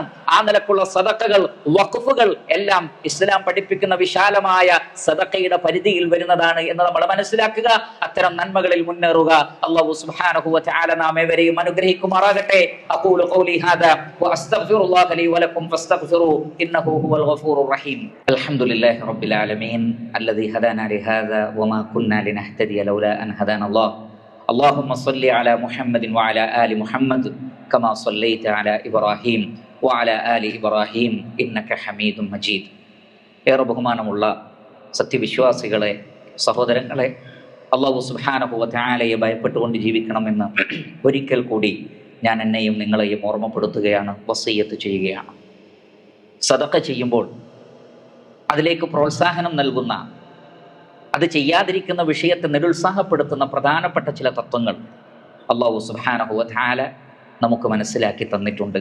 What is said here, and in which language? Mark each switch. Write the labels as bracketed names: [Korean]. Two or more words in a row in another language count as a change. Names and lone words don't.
[Malayalam] ആ നിലക്കുള്ള സദഖകൾ, വഖഫുകൾ എല്ലാം ഇസ്ലാം പഠിപ്പിക്കുന്ന വിശാലമായ സദഖയുടെ പരിധിയിൽ വരുന്നതാണ് എന്ന് നമ്മൾ മനസ്സിലാക്കുക. അത്തരം നന്മകളിൽ മുന്നേറുക. [Arabic] الله سبحانه وتعالى [Malayalam] നാം ഏവരെയും അനുഗ്രഹിക്കുമാറാകട്ടെ. [Arabic] أقول قولي هذا وأستغفر الله لي ولكم فاستغفروا إنه هو الغفور الرحيم. الحمد لله رب العالمين الذي هدانا لهذا وما كنا لنهتدي لولا أن هدانا الله. اللهم صل على محمد وعلى آل محمد كما صليت على إبراهيم وعلى آل إبراهيم إنك حميد مجيد. [Malayalam] ഏറെ ബഹുമാനമുള്ള സത്യവിശ്വാസികളെ, സഹോദരങ്ങളെ, [Arabic] الله سبحانه وتعالى [Malayalam] ഭയപ്പെട്ടുകൊണ്ട് ജീവിക്കണമെന്ന് ഒരിക്കൽ കൂടി ഞാൻ എന്നെയും നിങ്ങളെയും ഓർമ്മപ്പെടുത്തുകയാണ്, വസിയ്യത്ത് ചെയ്യുകയാണ്. സദഖ ചെയ്യുമ്പോൾ അതിലേക്ക് പ്രോത്സാഹനം നൽകുന്ന, അത് ചെയ്യാതിരിക്കുന്ന വിഷയത്തെ നിരുത്സാഹപ്പെടുത്തുന്ന പ്രധാനപ്പെട്ട ചില തത്വങ്ങൾ [Arabic] الله سبحانه وتعالى [Malayalam] നമുക്ക് മനസ്സിലാക്കി തന്നിട്ടുണ്ട്.